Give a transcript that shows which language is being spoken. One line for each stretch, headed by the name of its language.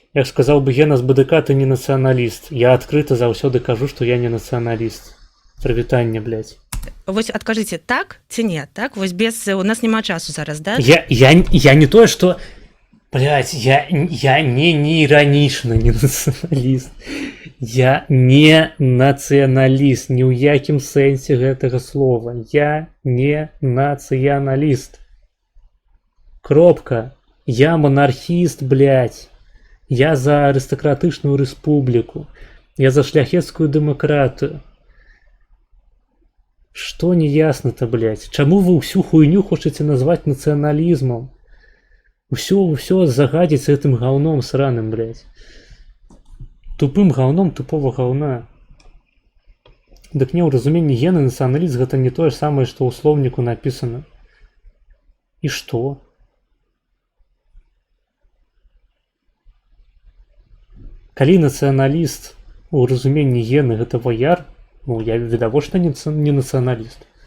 Russian: Я ж сказал бы Гена з БДК, ты не националист. Я открыто
Belarusian: заўсёды кажу,
Russian: что я не националист.
Belarusian: Прывітанне, блядь. вось адкажыце так ці не, так? Вось без у нас няма часу зараз, да?
Russian: Я не то, что... Блядь, я не иронично не националист.
Belarusian: Я не националист, ни ў якім сэнсе гэтага слова.
Russian: Я не националист. Кропка. Я монархист, блядь. Я за аристократычную республику. Я за шляхецкую демократию. Что не ясно-то, блядь?
Belarusian: Чаму вы ўсю хуйню хочаце
Russian: назвать национализмом?
Belarusian: Усё загадзіць
Russian: этим говном сраным, блядь. Тупым говном тупого говна.
Belarusian: Дык не, ў разуменні Гены нацыяналіст гэта не тое ж самае, што ў слоўніку напісана. І што? Калі нацыяналіст у разуменні Гены гэта ваяр, ну я відавочна не нацыяналіст.